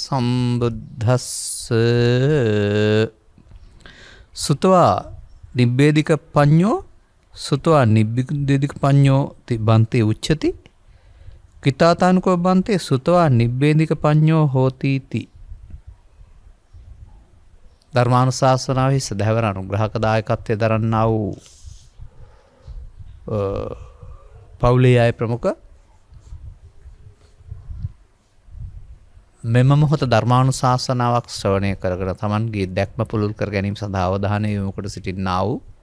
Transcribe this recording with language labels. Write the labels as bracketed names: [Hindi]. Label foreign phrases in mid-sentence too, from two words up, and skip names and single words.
[Pali] සම්බුද්දස්සේ සුතවා නිබ්බේධික පඤ්ඤෝ සුතවා නිබ්බේධික පඤ්ඤෝ තිබන්තේ උච්චති කිතාතානුකෝ බන්තේ සුතවා නිබ්බේධික පඤ්ඤෝ හෝතිති. [Sinhala] ධර්මානුශාසනාවේ සදහවර අනුග්‍රහක දායකත්වයේ දරන්නා වූ පවුලේ අය ප්‍රමුඛ මෙම මොහොත ධර්මානුශාසනාවක් ශ්‍රවණය කරගෙන තමන්ගේ දැක්ම පුළුල් කර ගැනීම සඳහා අවධානය යොමු කොට සිටින්නා වූ